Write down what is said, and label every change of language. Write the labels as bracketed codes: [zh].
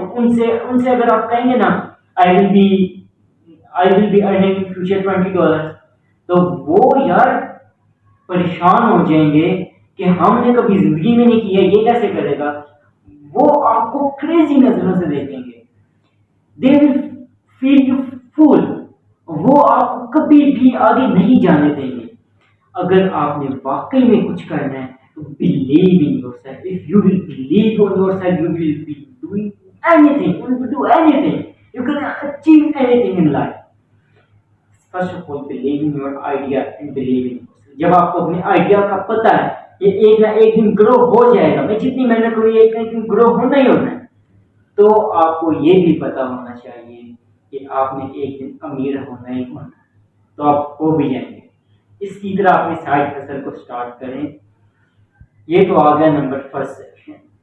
[ur] ان سے اگر آپ کہیں گے نا [en] I will be earning future $20، [ur] تو وہ یار پریشان ہو جائیں گے کہ ہم نے کبھی زندگی میں نہیں کیا، یہ کیسے کرے گا. وہ آپ کو کریزی نظروں سے دیکھیں گے. [en] They will feel you fool. [ur] وہ آپ کو کبھی بھی آگے نہیں جانے دیں گے. اگر آپ نے واقعی میں کچھ کرنا ہے تو [en] believe in yourself. If you will believe on yourself, you will be doing anything. You will do anything. You can achieve anything in life. First of all, believe in your idea and believe in yourself. [ur] جب آپ کو اپنے idea کا پتہ ہے یہ ایک نہ ایک دن گرو ہو جائے گا، میں جتنی محنت کروں ایک نہ ایک دن گرو ہونا ہی ہونا ہے، تو آپ کو یہ بھی پتا ہونا چاہیے کہ آپ نے ایک دن امیر ہونا ہی ہونا ہے، تو آپ ہو بھی جائیں گے. اس کی طرح اپنے سائڈ ہسل کو سٹارٹ کریں. یہ تو آ گیا نمبر فرسٹ سیکشن.